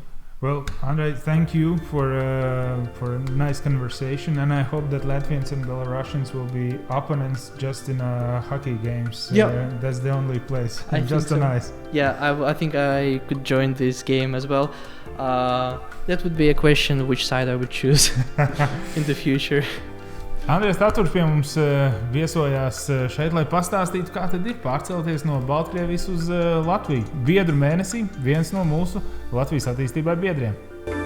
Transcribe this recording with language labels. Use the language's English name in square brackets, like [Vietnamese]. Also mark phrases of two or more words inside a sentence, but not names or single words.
[English] Well, Andrei, thank you for a nice conversation, and I hope that Latvians and Belarusians will be opponents just in hockey games. Yeah, that's the only place. Just nice. Yeah, I think I could join this game as well. That would be a question which side I would choose in the future. [Latvian] Andrejs Taturs pie mums viesojās šeit, lai pastāstītu, kā tad ir pārcelties no Baltkrievijas uz Latviju. Biedru mēnesī viens no mūsu Latvijas attīstībai biedriem.